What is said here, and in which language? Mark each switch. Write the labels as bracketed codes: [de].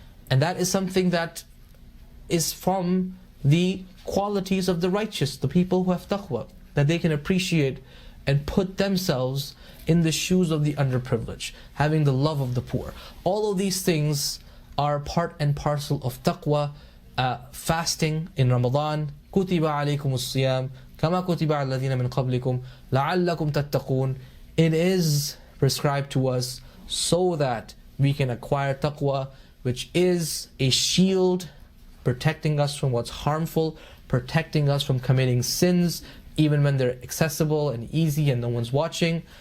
[en] And that is something that is from the qualities of the righteous, the people who have taqwa, that they can appreciate and put themselves in the shoes of the underprivileged, having the love of the poor. All of these things are part and parcel of taqwa. Fasting in Ramadan, [ar] كُتِبَ عَلَيْكُمُ الصِّيَامِ كَمَا كُتِبَ عَلَى الَّذِينَ مِنْ قَبْلِكُمْ لَعَلَّكُمْ تَتَّقُونَ. [en] It is prescribed to us so that we can acquire taqwa, which is a shield protecting us from what's harmful, protecting us from committing sins even when they're accessible and easy and no one's watching.